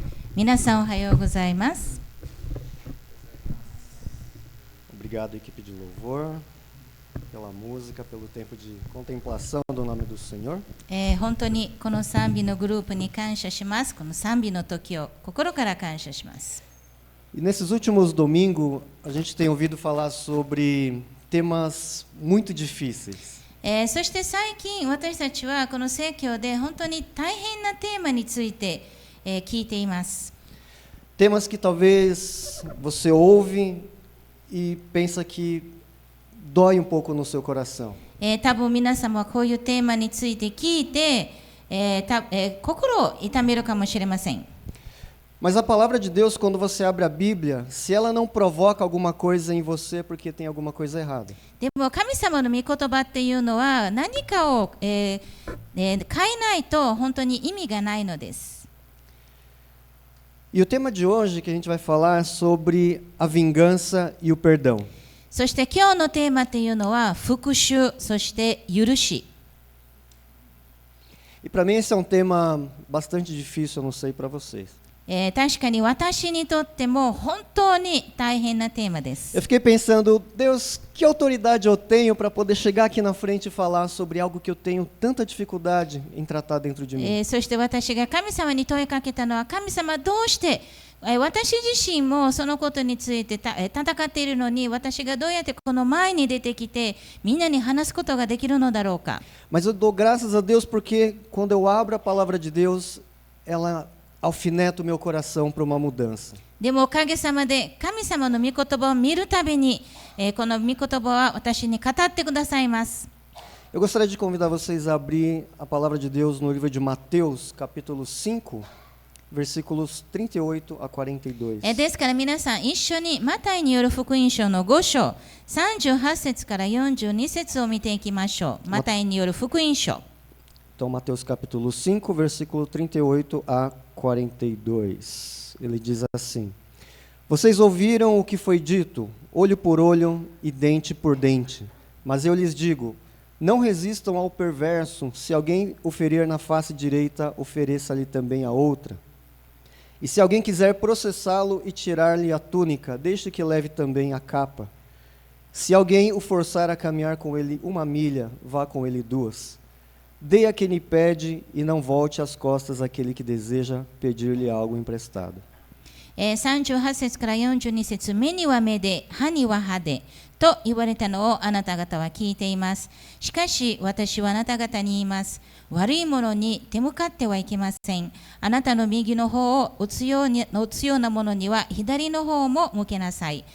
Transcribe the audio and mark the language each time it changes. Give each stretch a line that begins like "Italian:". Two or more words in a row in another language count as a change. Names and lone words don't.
Japanese: 皆さんおはようございます。
Portuguese: Obrigado, equipe de louvor, pela música, pelo tempo de contemplação do nome do Senhor.
Japanese: 本当にこの賛美のグループに感謝します。この賛美の時を心から感謝します。
Portuguese: E nesses últimos domingos, a gente tem ouvido falar sobre temas muito difíceis.
Japanese: そして最近私たちはこの説教で本当に大変なテーマについて、聞いています。
Portuguese: Temas que talvez você ouve e pensa que dói um pouco no seu coração.
Japanese: 多分皆様はこういうテーマについて聞いて、心を痛めるかもしれません。
Portuguese: Mas a palavra de Deus, quando você abre a Bíblia, se ela não provoca alguma coisa em você, é porque tem alguma coisa errada.
Japanese: でも神様の御言葉っていうのは何かを、変えないと本当に意味がないのです。
Portuguese: E o tema de hoje que a gente vai falar é sobre a vingança e o perdão.
Japanese: そして今日のテーマっていうのは復讐、そして許し。
Portuguese: E para mim esse é um tema bastante difícil, eu não sei para vocês.
Japanese: 確かに私にとっても本当に大変なテーマです。
Portuguese: Eu fiquei pensando, Deus, que autoridade eu tenho para poder chegar aqui na frente e falar sobre algo que eu tenho tanta dificuldade em tratar dentro de mim.
Japanese: そして私が神様に問いかけたのは、神様どうして、私自身もそのことについて戦っているのに、私がどうやってこの前に出てきてみんなに話すことができるのだろうか。
Portuguese: Mas eu dou graças a Deus porque quando eu abro a palavra de Deus, ela alfineta o meu coração para uma mudança.
Japanese: でもおかげさまで神様の御言葉を見るたびに、この御言葉は私に語ってくださいます。
Portuguese: Eu gostaria de convidar vocês a abrir a palavra de Deus no livro de Mateus, capítulo 5, versículos 38 a 42.
Japanese: ですから皆さん一緒にマタイによる福音書の5章38節から42節を見ていきましょう。マタイによる福音書。
Portuguese: Então, Mateus capítulo 5, versículo 38 a 42. Ele diz assim: Vocês ouviram o que foi dito, olho por olho e dente por dente. Mas eu lhes digo, não resistam ao perverso. Se alguém o ferir na face direita, ofereça-lhe também a outra. E se alguém quiser processá-lo e tirar-lhe a túnica, deixe que leve também a capa. Se alguém o forçar a caminhar com ele 1 milha, vá com ele 2. Dê a quem lhe pede e não volte as costas àquele que deseja pedir-lhe algo emprestado.
Japanese: 38 節から42節、目には目で、歯には歯で、と言われたのをあなた方は聞いています。しかし私はあなた方に言います。悪いものに手向かってはいけません。あなたの右の方を打つようなものには左の方も向けなさい。